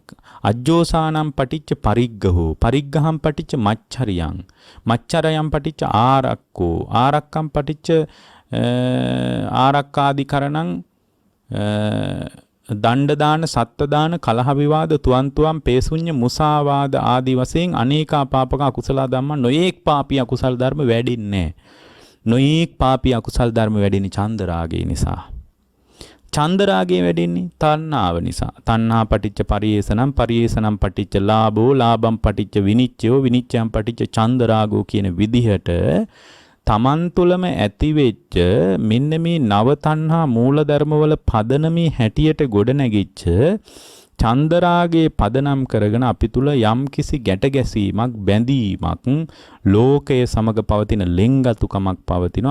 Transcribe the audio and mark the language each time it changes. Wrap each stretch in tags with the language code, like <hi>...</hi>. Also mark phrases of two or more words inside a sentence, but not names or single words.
<pi>අජ්ජෝසානම් පටිච්ච පරිග්ගහෝ පරිග්ගහම් පටිච්ච මච්චරියං මච්චරයම් පටිච්ච ආරක්කෝ ආරක්කම් පටිච්ච ආරක්කාදිකරණං දණ්ඩ දාන සත්ත්ව දාන කලහ විවාද තුවන්තුවම් පේසුඤ්ඤ මුසාවාද</pi> <si>ආදී වශයෙන් අනේකා පාපක අකුසල ධර්ම නොයේක් පාපී අකුසල ධර්ම වැඩින්නේ නොයේක් පාපී අකුසල ධර්ම වැඩින්නේ චන්දරාගය නිසා. චන්දරාගය වැඩින්නේ තණ්හාව නිසා.</si> <pi>තණ්හා පටිච්ච පරියේසනම් පරියේසනම් පටිච්ච ලාභෝ ලාභම් පටිච්ච විනිච්ඡයෝ විනිච්ඡයම් පටිච්ච චන්දරාගෝ</pi> <si>කියන විදිහට තමන් තුළම ඇති වෙච්ච මෙන්න මේ නව තණ්හා මූලධර්මවල පදනමේ හැටියට ගොඩ නැගිච්ච චන්දරාගේ පදනම් කරගෙන අපි තුල යම්කිසි ගැට ගැසීමක් බැඳීමක් ලෝකයේ සමග පවතින ලෙන්ගතුකමක් පවතිනවා.</si>